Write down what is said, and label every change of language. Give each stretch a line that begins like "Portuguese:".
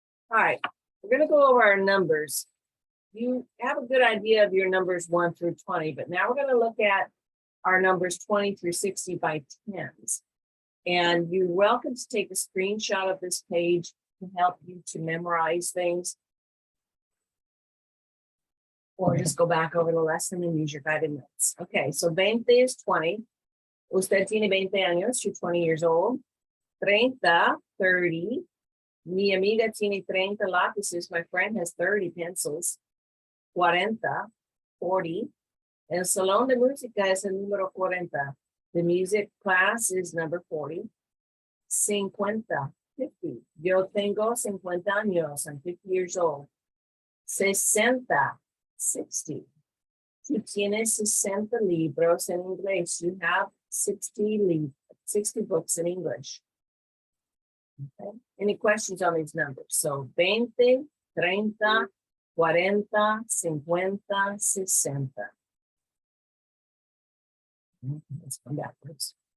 English: All right, we're gonna go over our numbers. You have a good idea of your numbers 1 through 20, but now we're gonna look at our numbers 20 through 60 by tens. And you're welcome to take a screenshot of this page to help you to memorize things. Or just go back over the lesson and use your guided notes. Okay, so 20 is 20.
Spanish: Usted tiene 20 años,
English: you're 20 years old. 30, 30.
Spanish: Mi amiga tiene 30 lápices,
English: my friend has 30 pencils.
Spanish: 40, 40. El salón de música es el número 40.
English: The music class is number 40. 50, 50.
Spanish: Yo tengo 50 años,
English: I'm 50 years old. 60, 60.
Spanish: Tú tienes 60 libros en inglés.
English: You have 60 books in English. Okay. Any questions on these numbers? So 20, 30, 40, 50, 60. Okay, let's come backwards.